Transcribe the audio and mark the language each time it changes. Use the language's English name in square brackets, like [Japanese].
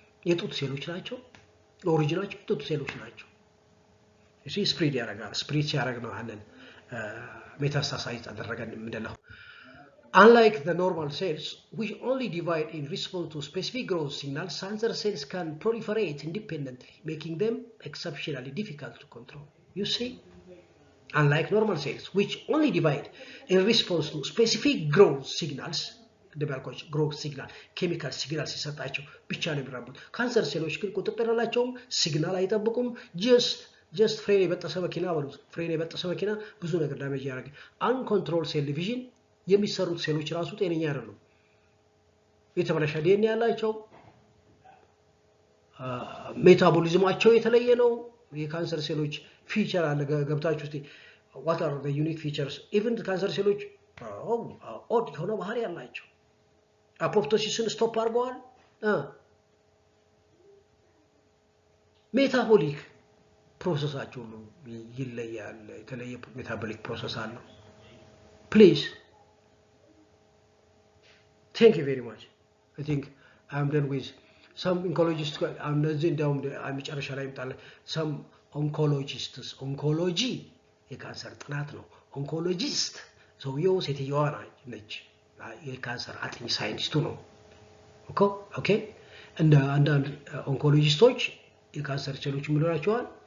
[Amharic] የጡት ሴሎች ናቸው ኦሪጂናቸው የጡት ሴሎች ናቸው እሺ ስፕሬድ ያደርጋል ስፕሬድ ሲያደርግ ነው አንን ሜታስታሳይዝ አደረገን ምንድነው [English] unlike the normal cells which only divide in response to specific growth signals cancer cells can proliferate independently making them exceptionally difficult to control you see unlike normal cells which only divide in response to specific growth signals. [Amharic] እንደባልኳች growth signal chemical signal ሲሰጣቸው ብቻ ነው የሚራቡት። ካንሰር ሴሎች ግን ቁጥጥር የላቸውም፣ ሲግናል አይጠብቁም። just ፍሬን የበጠሰ መኪና በሉት፣ ፍሬን የበጠሰ መኪና ብዙ ነገር ዳሜጅ ያደርጋል። [English] uncontrolled cell division [Amharic] የሚሰሩት ሴሎች ራሱ ጤነኛ አይደሉም። የተበላሸ ዲኤንኤ ያላቸው፣ ሜታቦሊዝማቸው የተለየ ነው። የካንሰር ሴሎች ፊቸር አለ ገብታችሁ እስቲ [English] what are the unique features? [Amharic] even ካንሰር ሴሎች ኦድ የሆነ ባህሪ ያላቸው አፖፕቶሲስን ስቶፕ አድርገዋል። ሜታቦሊክ ፕሮሰሳቸው ነው ይለያል። የተለየ ሜታቦሊክ ፕሮሰስ አለው። ፕሊዝ [English] thank you very much. I think I'm done with some oncologists. I'm not down [Amharic] መጨረሻ ላይ ይመጣል። [English] some oncologists [Amharic] oncology የካንሰር ጥናት ነው። ኦንኮሎጂስት ሰውየው ሴትየዋ ነች። የካንሰር አጥኚ ሳይንቲስቱ ነው። ኦኬ እንደ አንዳንድ ኦንኮሎጂስቶች የካንሰር ሴሎች ምንድናቸዋል?